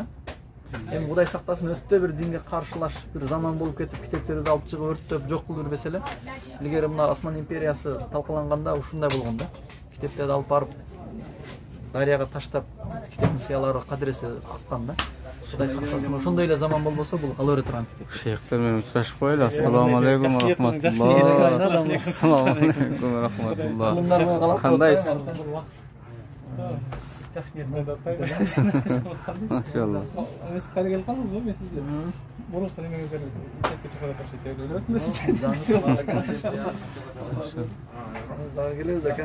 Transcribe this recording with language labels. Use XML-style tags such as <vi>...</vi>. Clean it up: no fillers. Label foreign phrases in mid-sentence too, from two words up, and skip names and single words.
<ky>Эми Кудай сактасын, өтө бир динге каршылаш бир заман болуп кетип, китептерди алып чыгып өрттөп жок кылып жүрбесе эле, илгери мына Осман империясы талкаланганда ушундай болгон да. Китептерди алып барып дарыяга таштап, китептин сыялары кадыресе аккан да. Кудай сактасын, ошондой эле заман болбосо бул кала бере турган китеп. Шейхтер менен учурашып коелу.</ky> <ar>السلام عليكم ورحمة الله. السلام عليكم ورحمة الله.</ar> <ky>Кылымдар менен калап Кандайсыз? Жакшы нерсе да. Машалла. Сиз кайда келип калдыңызбы? Мен сизди мурунку немеңиздерди китепке чыгара турчу. Сиз дагы келебиз ака.</ky>